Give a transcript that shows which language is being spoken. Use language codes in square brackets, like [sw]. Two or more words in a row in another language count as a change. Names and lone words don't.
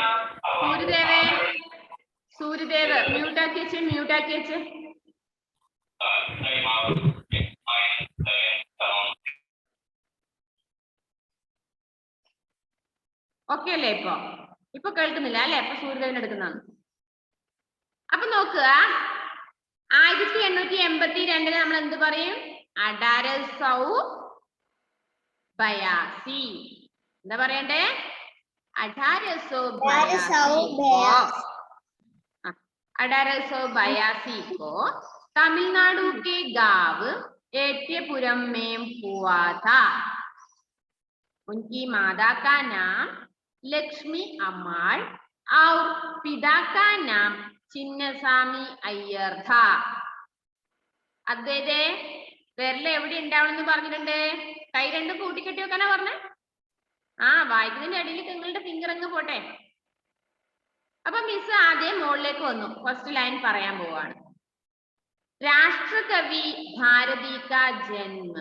[ml] 1882 സൂര്യദേവ് മ്യൂട്ടാക്കി വെച്ച് ഓക്കെ അല്ലേ? ഇപ്പൊ കേൾക്കുന്നില്ല അല്ലെ? ഇപ്പൊ സൂര്യദേവൻ എടുക്കുന്നതാണ്. അപ്പൊ നോക്കുക, 1882 നമ്മൾ എന്ത് പറയും? [hi] अठारह सौ बयासी. [ml] എന്താ പറയണ്ടേ? [hi] अठारह बयासी को तमिलनाडु के गांव एट्यपुरम में हुआ था। उनकी माता का नाम लक्ष्मी अम्माൾ और पिता का नाम चिन्नस्वामी अय्यर था. [ml] അതെ വിരൽ എവിടെ ഉണ്ടാവണമെന്ന് പറഞ്ഞിട്ടുണ്ട്? കൈ രണ്ടും കൂട്ടിക്കെട്ടി വെക്കാനാ പറഞ്ഞേ? വായിക്കുന്നതിന്റെ ഇടയിൽ നിങ്ങളുടെ ഫിംഗർ അങ്ങ് പോട്ടെ. അപ്പൊ മിസ് ആദ്യം മുകളിലേക്ക് വന്നു, [en] first line [ml] പറയാൻ പോവാണ്. [hi] राष्ट्रकवि भारती का जन्म.